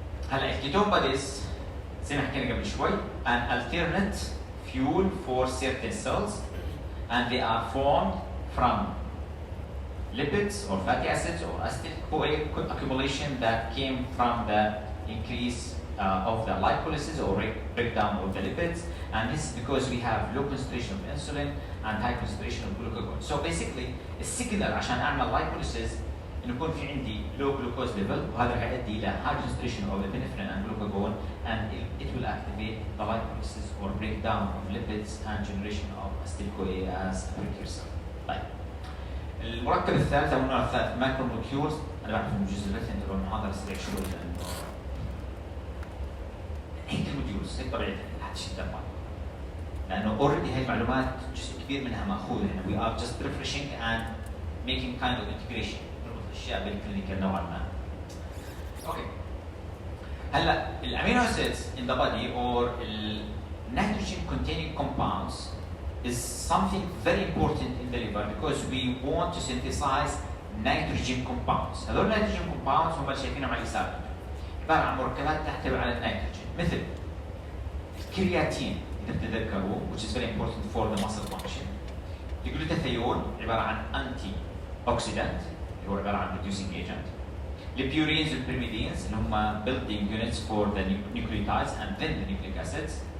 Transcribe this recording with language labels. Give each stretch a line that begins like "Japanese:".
English: هلا الكيتون bodies زي ما حكينا قبل شوي an alternate fuel for certain cells and they are formed from lipids or fatty acids or acetyl-CoA accumulation that came from the increase of the lipolysis or breakdown of the lipids, and this is because we have low concentration of insulin and high concentration of glucagon. So basically
Arabic: السيجنال عشان اعمل
English: lipolysis
Arabic: انه يكون في عندي
English: low glucose level
Arabic: وهذا راح يؤدي الى
English: high concentration of epinephrine and glucagon, and it will activate the lipolysis or breakdown of lipids and generation of acetyl-CoA as a precursor.
Arabic: طيب المركب الثالث او النوع الثالث مايكرو مولكيولز. انا بعرف انه جزء الرثن تبع المحاضره سريع شوي لانه هيك الموديولز هيك طبيعه الحديث الدم، لانه اوريدي هاي المعلومات جزء كبير منها ماخوذه هنا.
English: We are just refreshing and making kind of integration
Arabic: نربط الاشياء بالكلينيكال نوعا ما.
English: Okay هلا الامينو acids in the body or nitrogen containing compounds is something very important in the liver because we want to synthesize nitrogen compounds.
Arabic: هذول nitrogen compounds هم اللي شايفينهم على اليسار، عباره عن مركبات تحتوي على النيتروجين مثل الكرياتين اذا بتتذكروا
English: which is very important for the muscle function.
Arabic: الجلوتاثيون عباره عن انتي اوكسيدانت اللي هو عباره عن reducing agent.
English: البيورينز والبيرميدينز
Arabic: اللي هم
English: building units for the nucleotides and then the nucleic acids.